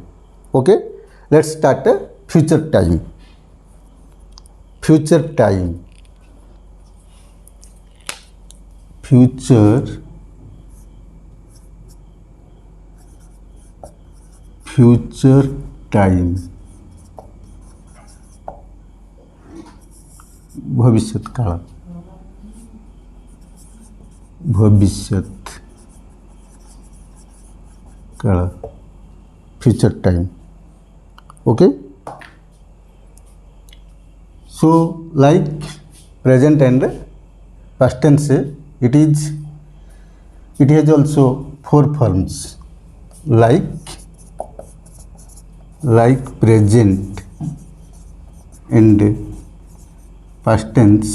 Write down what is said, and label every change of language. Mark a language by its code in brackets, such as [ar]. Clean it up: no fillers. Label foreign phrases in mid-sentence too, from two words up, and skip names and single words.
[en] Okay, let's start future time. Future time. Future time. [hi] भविष्यत काल. भविष्यत काल. [en] Future time. Okay. So like present and past tense, it has also four forms like present and past tense.